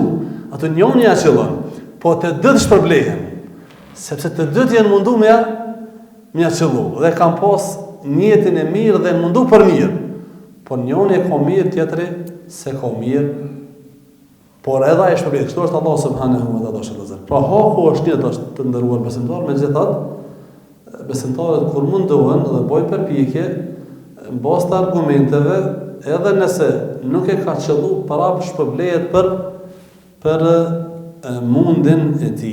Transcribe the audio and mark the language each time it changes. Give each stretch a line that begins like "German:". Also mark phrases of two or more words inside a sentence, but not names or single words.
Albanian: Ato njën ja qëllon. Po të dytë shpërblehen, sepse të dytë janë mundu me ja qëllu, dhe kam pas njetin e mirë dhe mundu për mirë, por njoni e ka mirë, tjetëri se ka mirë, por edhe e shpërblet. Kështu është Allah
Arabic: سبحانه وتعالى.
Albanian: Pra haku është një të ndëruar besimtar, me gjithat, besimtarët kur mundohen dhe bojnë përpjekje, në bazë të argumenteve, edhe nëse nuk e ka qëllu, prap shpërblet për mundin e ti.